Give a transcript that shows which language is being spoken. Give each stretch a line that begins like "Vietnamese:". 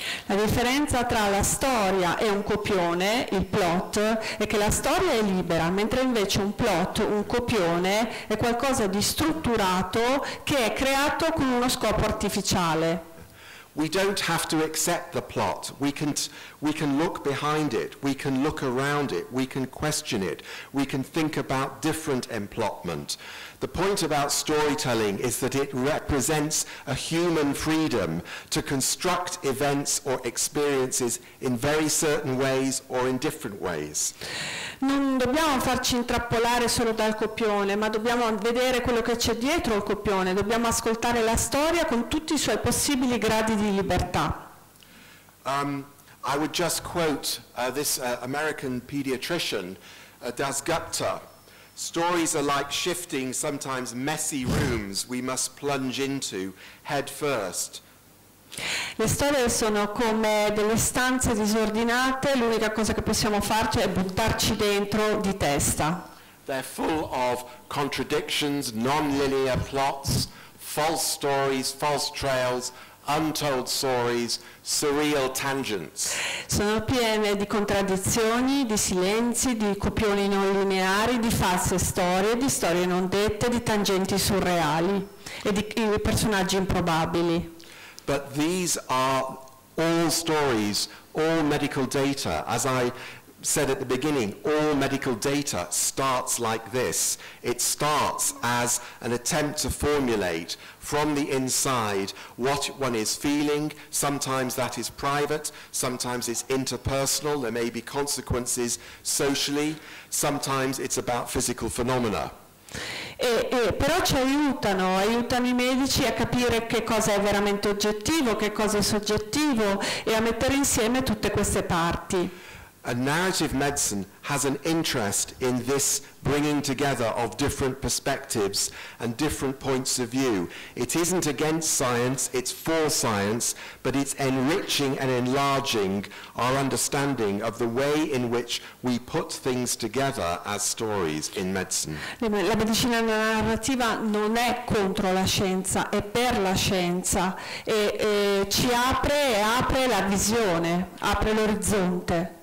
Italian: La differenza tra la storia e un copione, il plot, è che la storia è libera, mentre invece un plot, un copione, è qualcosa di strutturato che è creato con uno scopo artificiale.
English: We don't have to accept the plot. We can look behind it, we can look around it, we can question it, we can think about different emplotment. The point about storytelling is that it represents a human freedom to construct events or experiences in very certain ways or in different ways.
Italian: Non dobbiamo farci intrappolare solo dal copione, ma dobbiamo vedere quello che c'è dietro il copione, dobbiamo ascoltare la storia con tutti i suoi possibili gradi di libertà.
English: I would just quote this American pediatrician, Das Gupta. Stories are like shifting, sometimes messy rooms we must plunge into head first.
Italian: Le storie sono come delle stanze disordinate, l'unica cosa che possiamo farci è buttarci dentro di testa.
English: They're full of contradictions, non-linear plots, false stories, false trails, untold stories, surreal tangents.
Italian: Sono piene di contraddizioni, di silenzi, di copioni non lineari, di false storie, di storie non dette, di tangenti surreali e di personaggi improbabili.
English: But these are all stories, all medical data. As I said at the beginning, all medical data starts like this. It starts as an attempt to formulate from the inside what one is feeling. Sometimes that is private, sometimes it's interpersonal, there may be consequences socially, sometimes it's about physical phenomena.
Italian: Però ci aiutano i medici a capire che cosa è veramente oggettivo, che cosa è soggettivo e a mettere insieme tutte queste parti.
English: And narrative medicine has an interest in this bringing together of different perspectives and different points of view. It isn't against science, it's for science, but it's enriching and enlarging our understanding of the way in which we put things together as stories in medicine.
Italian: La medicina narrativa non è contro la scienza, è per la scienza e ci apre la visione, apre l'orizzonte.